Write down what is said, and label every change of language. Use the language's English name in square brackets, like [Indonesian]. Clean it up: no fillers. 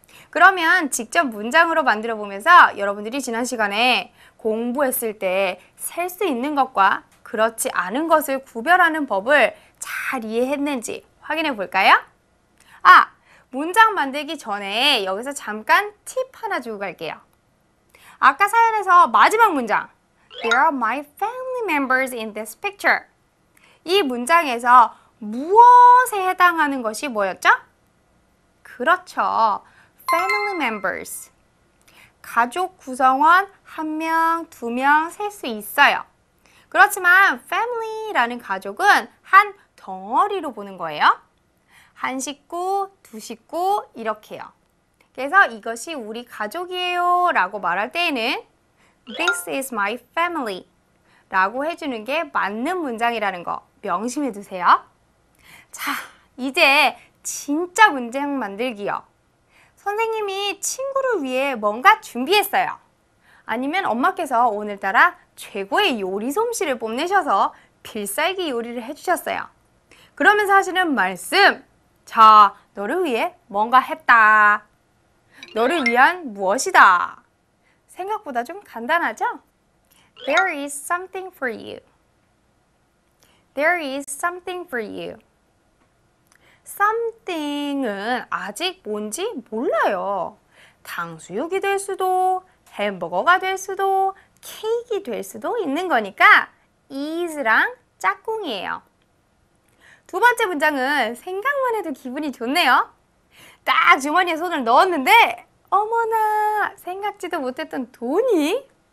[Korean] 그러면 직접 문장으로 만들어 보면서 여러분들이 지난 시간에 공부했을 때 셀 수 있는 것과 그렇지 않은 것을 구별하는 법을 잘 이해했는지 확인해 볼까요? 문장 만들기 전에 여기서 잠깐 팁 하나 주고 갈게요. 아까 사연에서 마지막 문장 There are my family members in this picture. 이 문장에서 무엇에 해당하는 것이 뭐였죠? 그렇죠. Family members. 가족 구성원 1명, 2명 셀 수 있어요. 그렇지만 family라는 가족은 한 덩어리로 보는 거예요. 한 식구, 두 식구 이렇게요. 그래서 이것이 우리 가족이에요 라고 말할 때에는 This is my family 라고 해주는 게 맞는 문장이라는 거 명심해 두세요. 자, 이제 진짜 문장 만들기요. 선생님이 친구를 위해 뭔가 준비했어요. 아니면 엄마께서 오늘따라 최고의 요리 솜씨를 뽐내셔서 필살기 요리를 해주셨어요. 그러면서 하시는 말씀, 자, 너를 위해 뭔가 했다. 너를 위한 무엇이다. 생각보다 좀 간단하죠? [English] There is something for you. There is something for you. [Korean] something은 아직 뭔지 몰라요. 탕수육이 될 수도, 햄버거가 될 수도, 케이크가 될 수도 있는 거니까 is랑 짝꿍이에요. 두 번째 문장은 생각만 해도 기분이 좋네요. 딱 주머니에 손을 넣었는데 어머나, 생각지도 못했던 돈이?